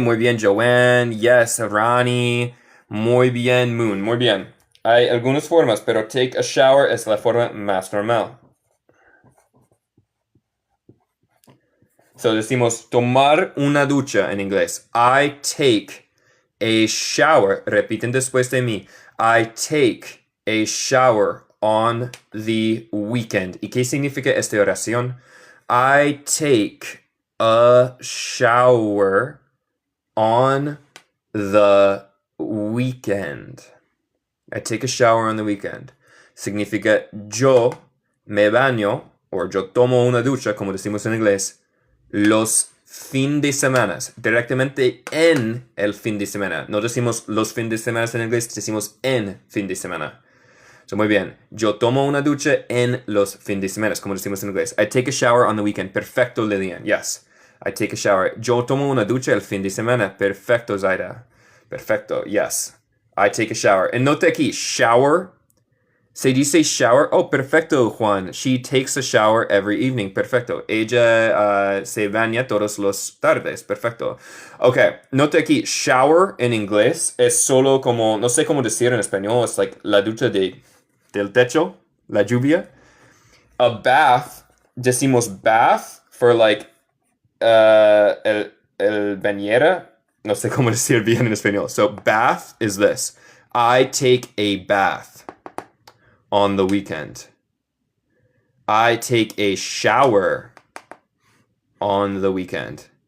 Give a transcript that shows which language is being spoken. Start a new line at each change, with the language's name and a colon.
Spanish: Muy bien, Joanne. Yes, Rani. Muy bien, Moon. Muy bien. Hay algunas formas, pero
English: take a shower
Spanish: es la forma más normal. So decimos tomar una ducha en inglés.
English: I take a shower.
Spanish: Repiten después de mí.
English: I take a shower on the weekend.
Spanish: ¿Y qué significa esta oración?
English: I take a shower on the weekend. I take a shower on the weekend.
Spanish: Significa yo me baño, o yo tomo una ducha, como decimos en inglés, los fin de semana. Directamente en el fin de semana. No decimos los fines de semana en inglés, decimos en fin de semana. So, muy bien. Yo tomo una ducha en los fines de semana, como decimos en inglés.
English: I take a shower on the weekend.
Spanish: Perfecto, Lillian. Yes.
English: I take a shower.
Spanish: Yo tomo una ducha el fin de semana.
English: Perfecto, Zaida. Perfecto. Yes. I take a shower. And note
Spanish: aquí, shower. Se dice shower. Oh, perfecto, Juan.
English: She takes a shower every evening.
Spanish: Perfecto. Ella se baña todos los tardes. Perfecto. Ok. Note aquí, shower en inglés es solo como, no sé cómo decir en español. Es like la ducha del techo, la lluvia.
English: A bath, decimos bath for like
Spanish: el bañera. No sé cómo decir bien en español.
English: So bath is this. I take a bath on the weekend. I take a shower on the weekend.